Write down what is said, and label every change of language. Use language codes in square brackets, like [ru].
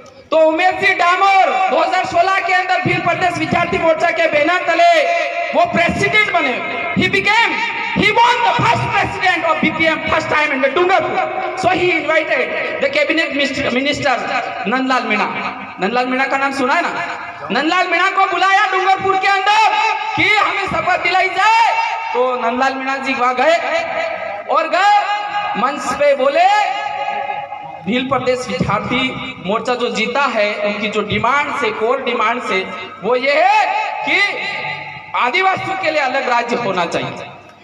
[hi] तो उमेश जी डामोर 2016 के अंदर भील प्रदेश विद्यार्थी मोर्चा के बैनर तले वो प्रेसिडेंट बने। [en] He won the first president of BPM first time in the Dungarpur. So he invited the cabinet minister Nandlal Meena. [hi] Nandlal Meena का नाम सुना है ना? नंदलाल मीणा को बुलाया डूंगरपुर के अंदर कि हमें शपथ दिलाई जाए। तो नंदलाल मीणा जी वहां गए और गए मंच पे बोले भील प्रदेश विद्यार्थी मोर्चा जो जीता है, उनकी जो डिमांड से, कोर डिमांड से, वो ये है कि आदिवासियों के लिए अलग राज्य होना चाहिए।